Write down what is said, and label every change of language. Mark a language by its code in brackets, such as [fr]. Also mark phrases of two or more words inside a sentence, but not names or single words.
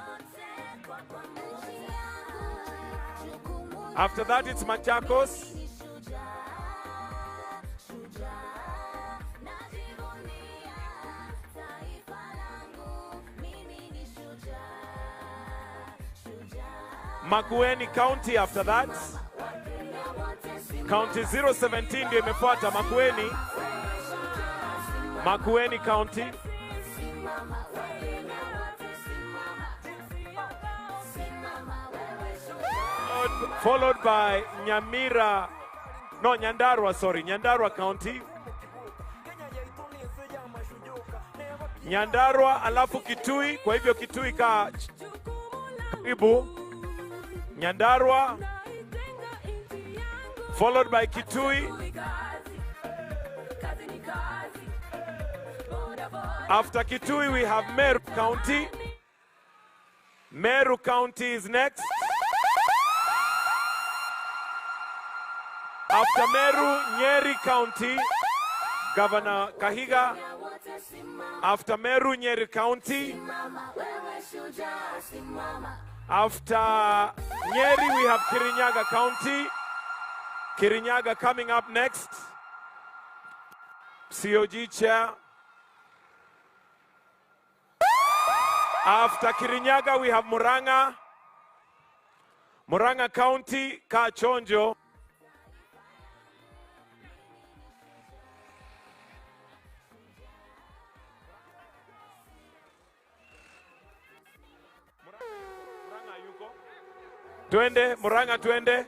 [en] After that, it's Machakos. Makueni County after that. [sw] County 017 ndio imefuata Makueni. [en] Makueni County. Followed by Nyandarua County. [sw] Nyandarua alafu Kitui, kwa hivyo Kitui karibu. Nyandarua. [en] followed by Kitui. After Kitui, we have Meru County. Meru County is next. After Meru, Nyeri County, Governor Kahiga. After Meru, Nyeri County. After Nyeri, we have Kirinyaga County. Kirinyaga coming up next. COG Chair. After Kirinyaga, we have Muranga. Muranga County, Kachonjo. [sw] Twende, Muranga twende.